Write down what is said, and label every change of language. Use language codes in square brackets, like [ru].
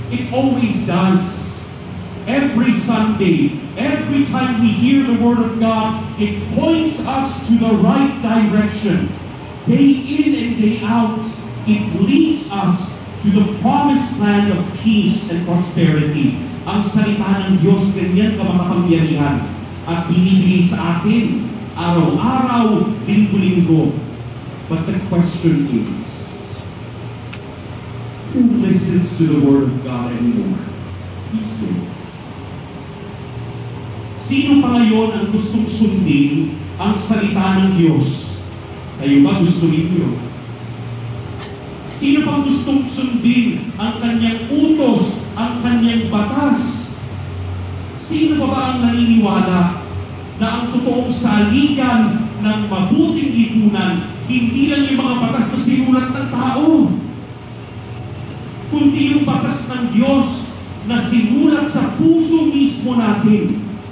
[en] It always does. Every Sunday, every time we hear the Word of God, it points us to the right direction. Day in and day out, it leads us to the promised land of peace and prosperity. [tl] Ang salita ng Diyos, ganyan kamakapangyarihan at binibigay sa atin araw-araw, linggo-linggo. [en] But the question is, who listens to the Word of God anymore these days? [tl] Sino pa ngayon ang gustong sundin ang salita ng Diyos? Kayo ba gusto ninyo? Sino pang gustong sundin ang kanyang utos, ang kanyang batas? Sino pa ba ang naniniwala na ang totoong saligan ng mabuting lipunan, hindi lang yung mga batas na sinulat ng tao, kundi yung batas ng Diyos na sinulat sa puso mismo natin.